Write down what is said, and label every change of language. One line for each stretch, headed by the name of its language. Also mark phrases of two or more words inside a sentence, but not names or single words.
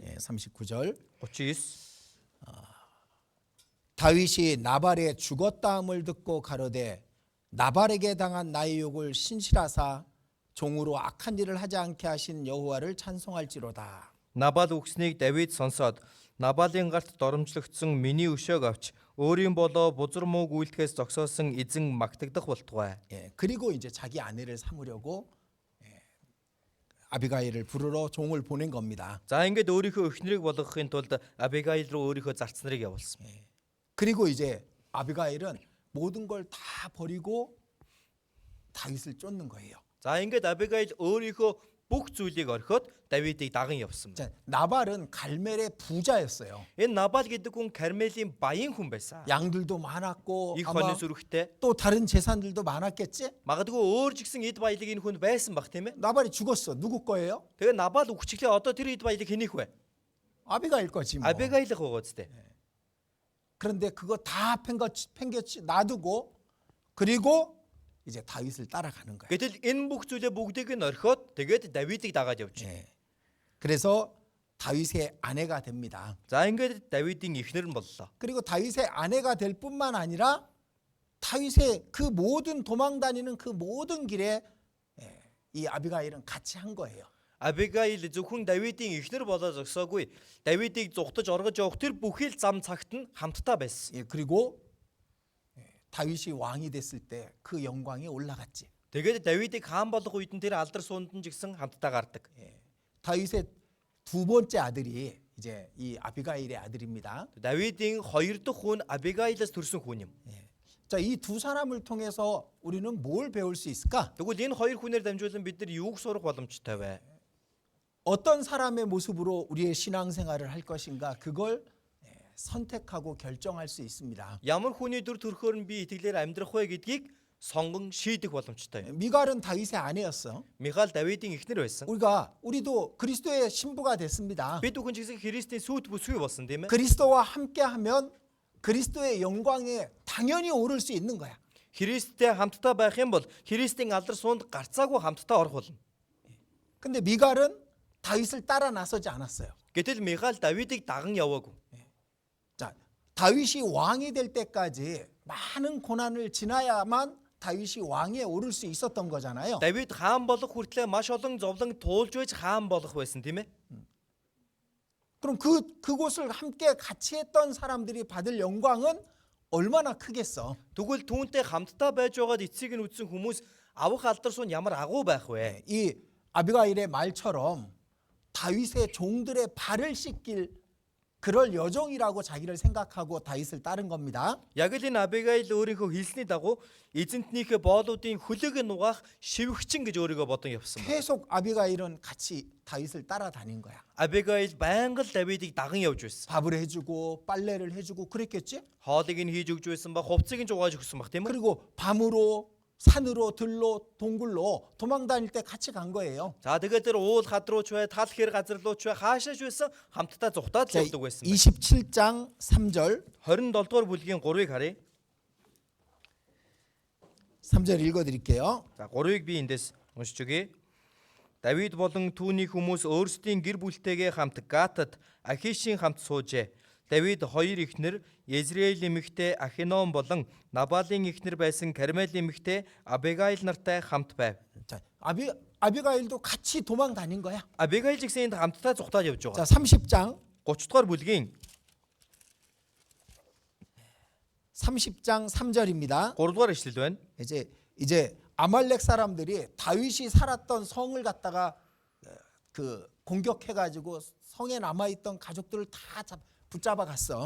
Korean: 39절. 39. 다윗이 나발의 죽었다함을 듣고 가로되 나발에게 당한 나의 욕을 신실하사 종으로 악한 일을 하지 않게 하신 여호와를 찬송할지로다.
Mongolian: Набал үгснийг Давид сонсоод Набалын гарт доромжлогдсон миний өшөөг авч өөрийн болоо бузар мууг үйлдэхээс зогсоосон эзэн магтагдах болтугай.
Korean: 예, 그리고 이제 자기 아내를 삼으려고 아비가일을 부르러 종을 보낸 겁니다.
Mongolian: За ингээд өөрийнхөө эхнэрийг болгохын тулд Абигаил руу өөрийнхөө зарц нарыг явуулсан.
Korean: 그리고 이제 아비가일은 모든 걸 다 버리고 다윗을 쫓는 거예요.
Mongolian: За ингээд Абигаил өөрийнхөө бүх зүйлийг орхиод Давидыг даган явсан.
Korean: 자, 나발은 갈멜의 부자였어요.
Mongolian: Энэ Набал гэдэг хүн Кармелийн баян хүн байсан.
Korean: 양들도 많았고
Mongolian: Их
Korean: 아마
Mongolian: хонин сүрхтэй.
Korean: 또 다른 재산들도 많았겠지?
Mongolian: Магадгүй өөр ч гэсэн эд баялаг энэ хүнд байсан бах тийм ээ.
Korean: 나발이 죽었어. 누구 거예요?
Mongolian: Тэгээ Набал үхчихлээ одоо тэр эд баялаг хэнийх вэ?
Korean: 아비가일 거지 뭐.
Mongolian: Абигаилах байгаа зү.
Korean: 그런데 그거 다 팽개치 놔두고 그리고 이제 다윗을 따라가는 거예요.
Mongolian: Гэтэл энэ бүх зүйлээ бүгдийг нь орхиод тэгээд Давидыг дагаад явж байна.
Korean: 예. 그래서 다윗의 아내가 됩니다.
Mongolian: За ингээд Давидын эхнэр нь боллоо.
Korean: 그리고 다윗의 아내가 될 뿐만 아니라 다윗의 그 모든 도망 다니는 그 모든 길에 이 아비가일은 같이 한 거예요.
Mongolian: Абигаил зөвхөн Давидын эхнэр болоо зогсоогүй. Давидыг зүгтаж оргож явах тэр бүхий л зам цагт нь хамтдаа байсан.
Korean: 예, 그리고 다윗이 왕이 됐을 때 그 영광에 올라갔지.
Mongolian: Тэгээд Давидыг хаан болох үед нь тэр алдар суунд нь ч гэсэн хамтдаа гардаг.
Korean: 다윗의 두 번째 아들이 이제 이 아비가일의 아들입니다.
Mongolian: Давидын хоёр дахь хүн Абигаилаас төрсөн хүн юм.
Korean: 자, 이 두 사람을 통해서 우리는 뭘 배울 수 있을까?
Mongolian: Тэгвэл энэ хоёр хүнээр дамжуулан бид нар юуг сурах боломжтой вэ?
Korean: 어떤 사람의 모습으로 우리의 신앙생활을 할 것인가? 그걸 선택하고 결정할 수 있습니다.
Mongolian: Ямар хүний дүр төрхөөр нь би итгэлээр амьдрах вэ гэдгийг сонгон шийдэх боломжтой.
Korean: 미갈은 다윗의 아내였어.
Mongolian: Михаил Давидын эхнэр байсан.
Korean: 우리도 그리스도의 신부가 됐습니다.
Mongolian: Бид бүхэн ч гэсэн Христийн сүйт бүсгүй болсон тийм ээ.
Korean: 그리스도와 함께하면 그리스도의 영광에 당연히 오를 수 있는 거야.
Mongolian: Христтэй хамтдаа байх юм бол Христийн алдар суунд гарцаагүй хамтдаа орох болно.
Korean: 근데 미갈은 다윗을 따라 나서지 않았어요.
Mongolian: Гэтэл Михаил Давидыг даган яваагүй.
Korean: 자, 다윗이 왕이 될 때까지 많은 고난을 지나야만 다윗이 왕에 오를 수 있었던 거잖아요.
Mongolian: Давид хаан болох хүртлээр маш олон зовлон туулж байж хаан болох байсан тийм ээ.
Korean: 그럼 그곳을 함께 같이 했던 사람들이 받을 영광은 얼마나 크겠어?
Mongolian: Тэгвэл түүнтэй хамтдаа байж байгаад эцсийг нь үтсэн хүмүүс авах алдар суун ямар агуу байх вэ?
Korean: 이 아비가일의 말처럼 다윗의 종들의 발을 씻길 그럴 여종이라고 자기를 생각하고 다윗을 따른 겁니다.
Mongolian: Яг л энэ Абигаил өөрийнхөө хэлсний дагуу эзэнтнийхээ боолуудын хөлөг нугаах шивгчин гэж өөрийгөө бодон явсан.
Korean: 계속 아비가일은 같이 다윗을 따라다닌 거야.
Mongolian: Абигаил байнга л Давидыг даган явж байсан.
Korean: 밥을 해주고 빨래를 해주고 그랬겠지?
Mongolian: Хоолыг нь хийж өгч байсан ба хувцсыг нь угааж өгсөн баг тийм ээ.
Korean: 그리고 밤으로 산으로 들로 동굴로 도망 다닐 때 같이 간 거예요.
Mongolian: За тэгээд тэр уул хад руу ч бай, тал хэр газар руу ч бай, хаашааж байсан хамтдаа зүхтаад л
Korean: 자,
Mongolian: явдаг байсан.
Korean: 27장 3절
Mongolian: 27 дугаар бүлгийн 3-ыг харъя.
Korean: 3절 읽어드릴게요.
Mongolian: За 3-ыг би эндээс уншиж өгье. Давид болон түүний хүмүүс өөрсдийн гэр бүлтэйгээ хамт Гатад Ахишийн хамт суужээ. Давид хоёр эхнэр Езраиль эмэгтэй Ахином болон Набалын эхнэр байсан Кармел эмэгтэй Абигаил нартай хамт байв.
Korean: 자, 아비가일도 같이 도망 다닌 거야.
Mongolian: Абигаил ч гэсэн энд хамтдаа зүхтаад явж
Korean: 자,
Mongolian: байгаа.
Korean: 30장
Mongolian: 30 дугаар бүлгийн
Korean: 30장 3절입니다.
Mongolian: 3 дугаар ишлэл байна.
Korean: 이제 아말렉 사람들이 다윗이 살았던 성을 갖다가 그 공격해가지고 성에 남아있던 가족들을 다 붙잡아 갔어.